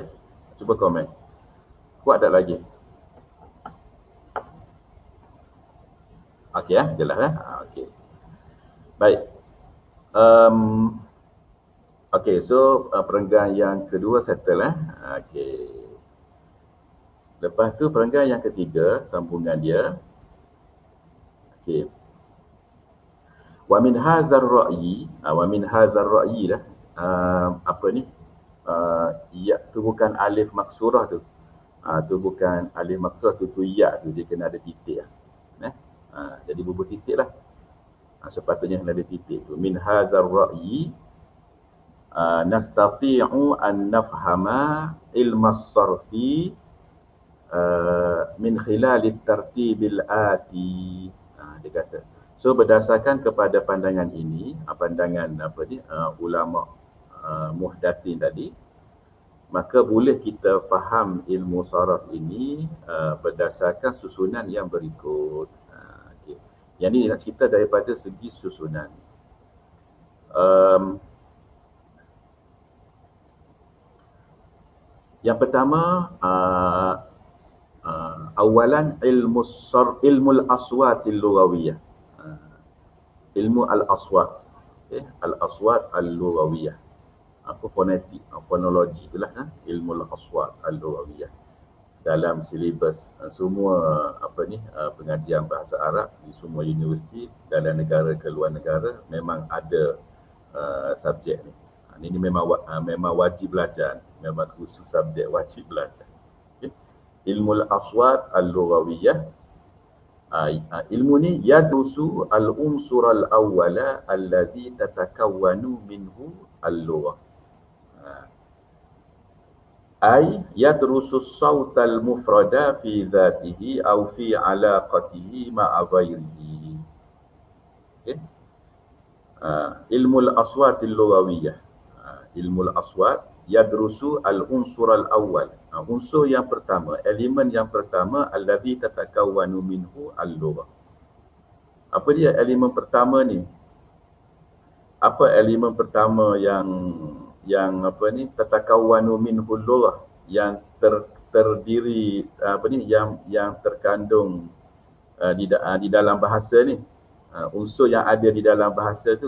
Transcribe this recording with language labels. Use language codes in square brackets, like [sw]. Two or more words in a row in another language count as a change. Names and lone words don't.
[ms] Cuba komen. Kuat tak lagi? Okey jelas okey. Baik. Okey, so perenggan yang kedua settle Okey. Lepas tu perenggan yang ketiga, sambungan dia. Okey. [ar] ومن هذا الرأي, [ms] apa ni? ya tu bukan alif maksurah tu. Tu bukan alif maksurah tu ya tu, dia kena ada titik lah. Jadi bubuh titik lah. Sepatutnya kena ada titik tu. [ar] من هذا الرأي نستطيع أن نفهم علم الصرف من خلال الترتيب الآتي. [ms] Dia kata, so berdasarkan kepada pandangan ini, pandangan ulama muhdatsin tadi, maka boleh kita faham ilmu saraf ini berdasarkan susunan yang berikut. Okay. Yang ini nak cerita daripada segi susunan. Yang pertama, awalan [ar] علم الأصوات اللغوية. علم الأصوات. Okay. الأصوات اللغوية. [ms] Fonetik, fonologi itulah [ar] علم الأصوات اللغوية. [ms] Dalam silibus semua pengajian bahasa Arab di semua universiti dalam negara ke luar negara memang ada subjek ni. Ini memang wajib belajar, memang khusus subjek wajib belajar. Okay. [ar] علم الأصوات اللغوية. Ilmu ni يدرس العنصر الأول الذي تتكون منه اللغة. أي يدرس الصوت المفرد في ذاته أو في علاقته مع غيره. [ms] Okay. [ar] علم الأصوات اللغوية علم الأصوات يدرس العنصر الأول. [ms] Unsur yang pertama, elemen yang pertama [ar] الذي تتكون منه اللغة. [ms] Apa dia elemen pertama ni? Apa elemen pertama yang [ar] تتكون منه اللغة, [ms] yang terdiri yang terkandung di dalam bahasa ni, unsur yang ada di dalam bahasa tu.